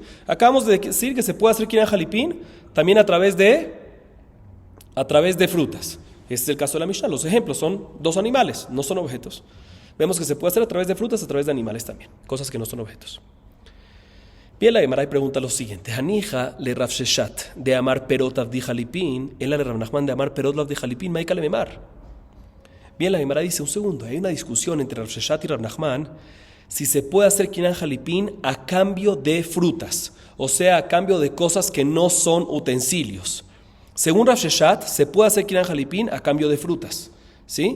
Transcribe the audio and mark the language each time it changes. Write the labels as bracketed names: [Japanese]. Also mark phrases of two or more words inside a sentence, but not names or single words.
[Spanish] Acabamos de decir que se puede hacer [Hebrew] קנין חליפין [Spanish] también a través de frutas. Este es el caso de la Mishnah. Los ejemplos son dos animales, no son objetos. Vemos que se puede hacer a través de frutas, a través de animales también, cosas que no son objetos. Bien, la Gemara pregunta lo siguiente: [Aramaic] הניחא לרב ששת דאמר פירות עבדי חליפין אלא לרב נחמן דאמר פירות עבדי חליפין מאי איכא למימר. [Spanish] Bien, la Gemara dice, un segundo, hay una discusión entre Rav Sheshat y Rav Nachman si se puede hacer [Hebrew] קנין חליפין [Spanish] a cambio de frutas, o sea, a cambio de cosas que no son utensilios. Según Rav Sheshat, se puede hacer [Hebrew] קנין חליפין [Spanish] a cambio de frutas, ¿sí?